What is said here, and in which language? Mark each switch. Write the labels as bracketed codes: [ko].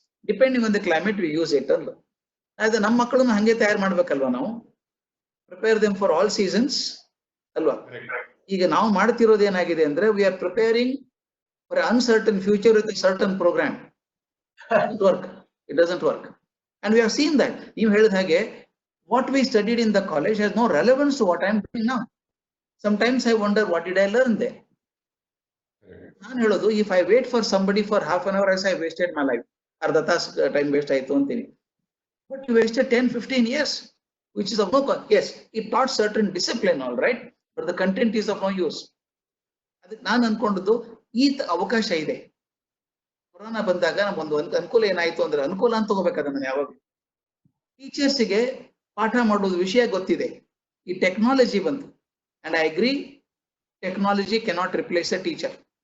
[en] depending on the climate we use it [kn] ಅಂದು. ಅದೇ ನಮ್ಮ ಮಕ್ಕಳನ್ನ ಹಂಗೆ ತಯಾರು ಮಾಡ್ಬೇಕಲ್ವಾ ನಾವು. [en] Prepare them for all seasons ಅಲ್ವಾ. [kn] ಈಗ ನಾವು ಮಾಡ್ತಿರೋದು ಏನಾಗಿದೆ ಅಂದ್ರೆ, [en] We are preparing for uncertain future with certain program. It doesn't work and we have seen that. [kn] ನೀವು ಹೇಳಿದ ಹಾಗೆ [en] what we studied in the college has no relevance to what I am doing now. Sometimes I wonder, what did I learn there? [kn] ನಾನು ಹೇಳೋದು, [en] if I wait for somebody for half an hour, as I wasted my life. [kn] ಅರ್ಧ ತಾಸು time waste ಆಯ್ತು ಅಂತೀನಿ. [en] But you wasted 10-15 years, which is of no cost. Yes, it taught certain discipline, all right, but the content is of no use. [kn] ಅದಕ್ಕೆ ನಾನು ಅನ್ಕೊಂಡದ್ದು, ಈ ಅವಕಾಶ ಇದೆ. Corona ಬಂದಾಗ ನಮ್ಗೊಂದು ಅನುಕೂಲ ಏನಾಯ್ತು ಅಂದ್ರೆ, ಅನುಕೂಲ ಅಂತ ತಗೋಬೇಕಾದ ನಾನು ಯಾವಾಗ ಟೀಚರ್ಸ್ಗೆ ಪಾಠ ಮಾಡೋದು ವಿಷಯ ಗೊತ್ತಿದೆ, ಈ ಟೆಕ್ನಾಲಜಿ ಬಂತು. [en] And I agree, technology cannot replace a teacher.